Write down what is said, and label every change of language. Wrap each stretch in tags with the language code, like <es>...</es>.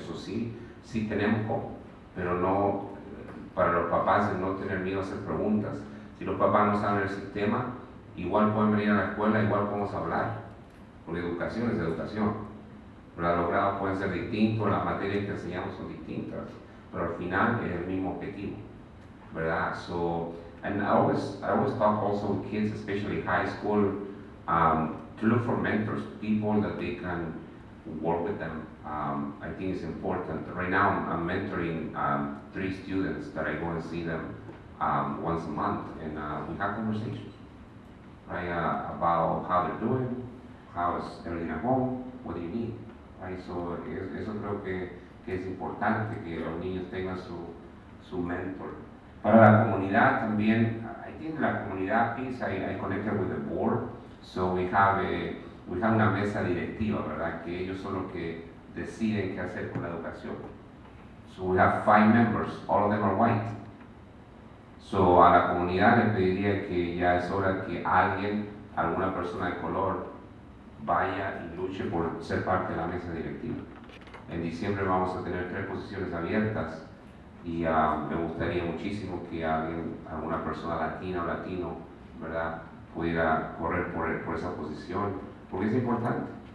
<es>Eso sí tenemos cómo, pero no, para los papás no tener miedo a hacer preguntas. Si los papás no saben el sistema, igual pueden venir a la escuela, igual podemos hablar, porque educación es educación. Los grados pueden ser distintos, las materias que enseñamos son distintas, pero al final es el mismo objetivo, ¿verdad?</es> <en>So, and I always talk also with kids, especially high school, to look for mentors, people that they can work with them. I think it's important. Right now I'm mentoring 3 students that I go and see them once a month, and we have conversations, right, about how they're doing, how is everything at home, what do you need, right?</en> <es>So eso creo que es importante que los niños tengan su mentor. Para la comunidad también,</es> <en>I think</en> <es>la comunidad</es> <en>piece, I connected with the board, so we have</en> <es>una mesa directiva, ¿verdad? Que ellos son los que deciden qué hacer con la educación.</es> <en>So we have 5 members, all of them are white.</en> <es>So a la comunidad le pediría que ya es hora que alguna persona de color, vaya y luche por ser parte de la mesa directiva. En diciembre vamos a tener 3 posiciones abiertas y me gustaría muchísimo que alguna persona latina o latino, ¿verdad?, pudiera correr por esa posición, porque es importante.</es>